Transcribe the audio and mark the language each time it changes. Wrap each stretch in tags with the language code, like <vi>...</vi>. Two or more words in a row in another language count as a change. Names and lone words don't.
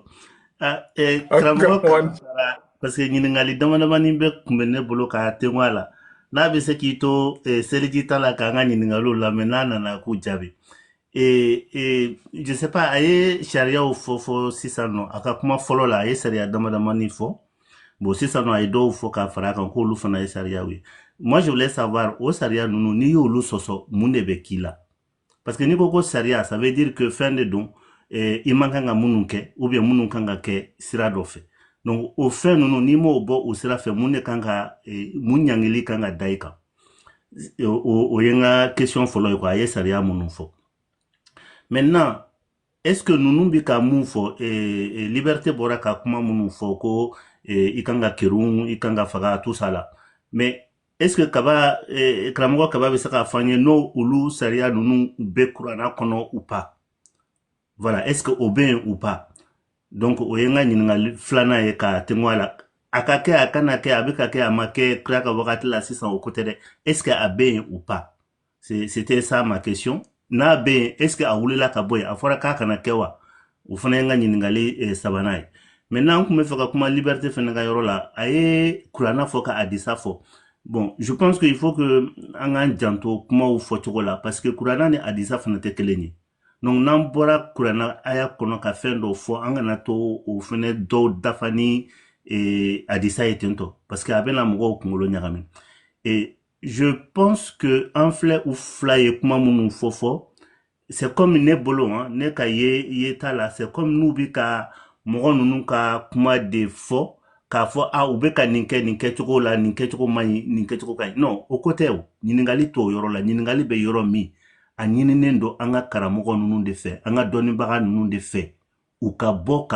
<bm>Karamɔgɔ kan fara</bm> <fr>parce que</fr> <bm>ɲininkali damadamani bɛ kun bɛ ne bolo k'a tengo a la. N'a bɛ se k'i to seliji ta la k'an ka ɲininkaliw lamɛn n'a nana k'u jaabi.</bm> <fr>Je sais pas,</fr> <bm>a ye sariyaw fɔ sisan nɔ a ka kuma fɔlɔ la a ye sariya damadamani fɔ. Bon, sisan nɔ a ye dɔw fɔ k'a fara a kan k'olu fana ye sariyaw ye.</bm> <fr>Moi je voulais savoir</fr> <bm>o sariya ninnu n'i y'olu sɔsɔ mun de bɛ k'i la.</bm> <fr>Parce que</fr> <bm>n'i ko ko sariya</bm> <fr>ça veut dire que</fr> <bm>fɛn de don i man kan ka minnu kɛ</bm> <fr>ou bien</fr> <bm>minnu kan ka kɛ sira dɔ fɛ. Donc o fɛn ninnu n'i m'o bɔ o sira fɛ mun de kan ka mun ɲangili kan ka da i kan. O ye n ka question fɔlɔ ye quoi a ye sariya minnu fɔ.</bm> <fr>Maintenant est-ce que</fr> <bm>ninnu bɛ ka mun fɔ liberté bɔra ka kuma minnu fɔ ko i kan ka kerun i kan ka faga</bm> <fr>tout ça là mais est-ce que</fr> <bm>kaba karamɔgɔ kaba bɛ se k'a fɔ an ye n'o olu sariya ninnu bɛ kuranna kɔnɔ</bm> <fr>ou pas? Voilà, est-ce que</fr> <bm>o bɛ yen</bm> <fr>ou pas?</fr> <bm>Donc o ye n ka ɲininkali filanan ye k'a tengo a la a ka kɛ a kana kɛ a bɛ ka kɛ a ma kɛ kira ka wagati la sisan o ko tɛ dɛ</bm> <fr>est-ce que</fr> <bm>a bɛ yen</bm> <fr>ou pas? C'était ça ma question.</fr> <bm>N'a bɛ yen</bm> <fr>est-ce que</fr> <bm>a wulila ka bɔ yen a fɔra k'a kana kɛ wa? O fana ye n ka ɲininkali sabanan ye. Maintenant n kun bɛ fɛ ka kuma liberté fana ka yɔrɔ la a ye kuranna fɔ ka hadisa fɔ.</bm> <fr>Bon, je pense qu'il faut que</fr> <bm>an k'an janto kumaw fɔcogo la</bm> <fr>parce que</fr> <bm>kuranna ni hadisa fana tɛ kelen ye. Donc n'an bɔra kuranna aya kɔnɔ ka fɛn dɔ fɔ an kana to o fana dɔw dafa ni hadisa ye ten tɔ</bm> <fr>parce que</fr> <bm>a bɛna mɔgɔw kunkolo ɲagami.</bm> <fr>Et je pense que</fr> <bm>an filɛ u fila ye kuma minnu fɔ</bm> <fr>c'est comme</fr> <bm>ne bolo ne ka ye t'a la</bm> <fr>c'est comme</fr> <bm>n'u bi ka mɔgɔ ninnu ka kuma de fɔ k'a fɔ u bɛ ka nin kɛcogo la nin kɛcogo man ɲi nin kɛcogo ka ɲi non o ko tɛ o ɲininkali t'o yɔrɔ la ɲininkali bɛ yɔrɔ min a ɲininen don an ka karamɔgɔ ninnu de fɛ an ka dɔnnibaga ninnu de fɛ u ka bɔ k'a</bm>